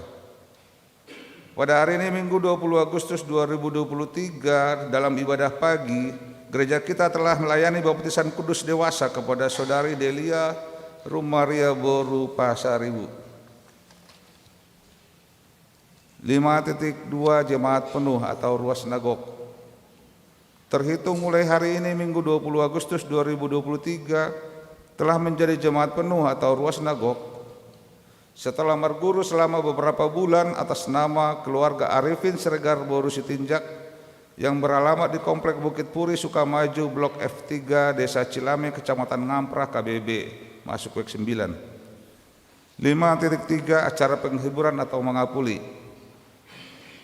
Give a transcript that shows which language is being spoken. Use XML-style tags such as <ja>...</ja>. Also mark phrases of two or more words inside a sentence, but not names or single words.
<id>Pada hari ini Minggu 20 Agustus 2023 dalam ibadah pagi, gereja kita telah melayani baptisan kudus dewasa kepada Saudari Delia Rumaria Boru Pasaribu. 5.2 Jemaat penuh atau</id> <bbc>ruas nagok.</bbc> <id>Terhitung mulai hari ini Minggu 20 Agustus 2023 telah menjadi jemaat penuh atau</id> <bbc>ruas nagok</bbc> <id>setelah marguru selama beberapa bulan atas nama keluarga Arifin Siregar Boru Sitinjak yang beralamat di Komplek Bukit Puri Sukamaju Blok F3 Desa Cilame Kecamatan Ngamprah KBB masuk Wek 9. 5.3 Acara penghiburan atau mengapuli.</id>